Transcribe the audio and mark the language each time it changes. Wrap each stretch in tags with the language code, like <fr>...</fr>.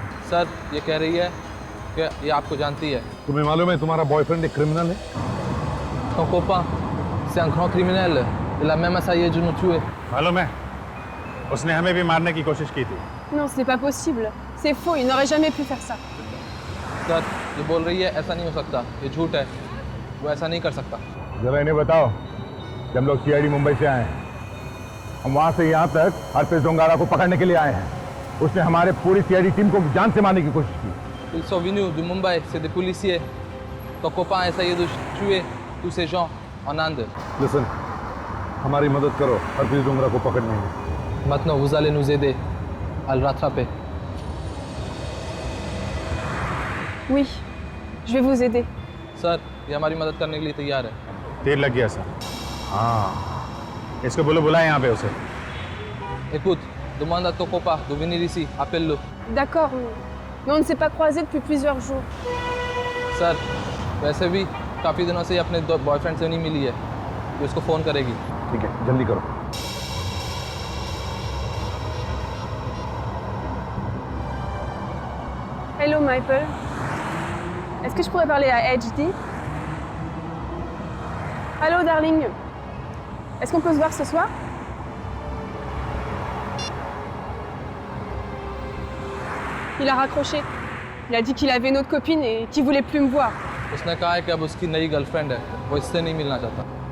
<hi>Sir, ये कह रही है कि ये आपको जानती है। तुम्हें मालूम है तुम्हारा बॉयफ्रेंड एक क्रिमिनल है?</hi> <fr>Ton copain, c'est un grand criminel. Il a même essayé de nous tuer.</fr> <hi>मालूम है, उसने हमें भी मारने की कोशिश की थी।</hi> <fr>Non, ce n'est pas possible. C'est faux, il n'aurait jamais pu faire ça.</fr> <hi>Sir, ये बोल रही है ऐसा नहीं हो सकता, ये झूठ है, वो ऐसा नहीं कर सकता। जरा इन्हें बताओ, जब हम लोग सीआईडी मुंबई से आए हैं, हम वहां से यहाँ तक हरप्रीत डोंगारा को पकड़ने के लिए आए हैं। उसने हमारे पूरी सीआईडी टीम को जान से मारने की कोशिश की।</hi> <fr>Ils sont venus de Mumbai, c'est des policiers. Ton copain a essayé de tuer tous ces gens en Inde.</fr> <hi>Listen, हमारी मदद करो हरप्रीत डोंगरा को पकड़ने में।</hi> <fr>Maintenant, vous allez nous aider à le rattraper. Oui, je vais vous aider.</fr> <hi>Sir, ये हमारी मदद करने के लिए तैयार है। देर लग गया सर। हाँ, इसको बोलो बुलाए यहाँ पे उसे।</hi> <fr>Écoute, demande à ton copain de venir ici, appelle-le. D'accord, mais on ne s'est pas croisés depuis plusieurs jours.</fr> <hi>Sir, वैसे भी काफ़ी दिनों से अपने बॉयफ्रेंड से नहीं मिली है, ये उसको फ़ोन करेगी। ठीक है, जल्दी करो।</hi> <en>Hello, Michael.</en> <fr>Est-ce que je pourrais parler à HD? Allô, darling. Est-ce qu'on peut se voir ce soir? Il a raccroché. Il a dit qu'il avait une autre copine et qu'il voulait plus me voir.</fr> <hi>उसने कहा है कि अब उसकी नई girlfriend है, वो इससे नहीं मिलना चाहता।</hi>